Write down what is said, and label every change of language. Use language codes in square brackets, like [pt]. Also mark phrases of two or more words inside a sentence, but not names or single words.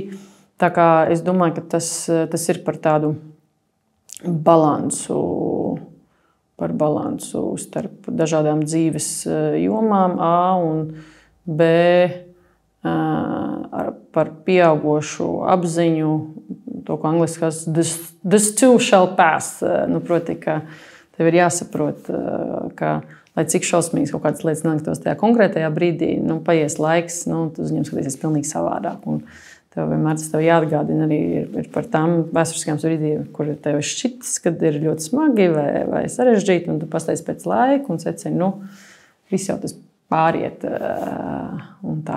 [lv] Tā kā es domāju, ka tas ir par tādu balansu starp dažādām dzīves jomām, A un B, par pieaugošu apziņu, to, ko angliski [en] this too shall pass. [lv] Proti, ka tev ir jāsaprot, ka, lai cik šausmīgs kaut kādas lietas neliktos tajā konkrētajā brīdī, paies laiks, tu uz viņiem skatīsies pilnīgi savādāk. Un tev vienmēr tas tev jāatgādina arī ir par tām vēsturiskajām brīdīm, kur tev ir šķitis, kad ir ļoti smagi vai sarežģīti, un tu pasteidz pēc laika un secini, viss jau tas pāriet un tā.